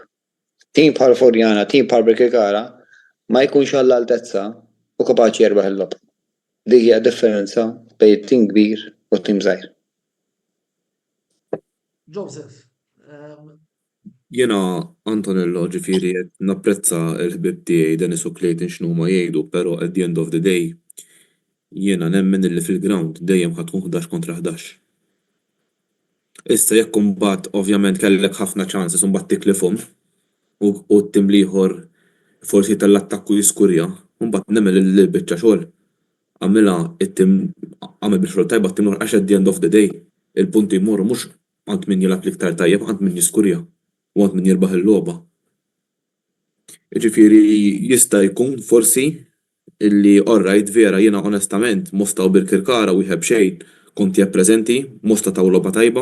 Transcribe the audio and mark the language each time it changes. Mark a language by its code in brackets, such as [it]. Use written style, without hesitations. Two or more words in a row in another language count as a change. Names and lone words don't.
[mt] Tim bħal Furjana, tim bħal Kirkara ma jkunx għall-altezza u kapaċi jerbaħ il-lob. Dik hija differenza bejn tim kbir u tim żgħir. Joseph. Jena Antonello ġifieri qed napprezza l-ħbieb tiegħi Dennis u Clayton x'numa jgħidu, però [en] at the end of the day [mt] jiena nemmen illi fil-ground dejjem ħad tkun 11 kontra 11. Issa jekk imbagħad ovvjament kellek ħafna chances u mbagħad tiklifhom u t-tim ieħor forsi tal-attakku jiskurja, u mbagħad nemmen il-biċċa xogħol għamilha it-tim għamel biex tajba t-tim għax [en] at the end of the day [mt] il-punti jmorru mhux għand min jilgħab l-iktar tajjeb għand min jiskurja u għand min jirbaħ il-logħba. Jiġifieri jista' jkun forsi illi alright vera jiena onestament Mosta u Kirkara wieħed xejn kont jippreżenti Mosta taw logħba tajba.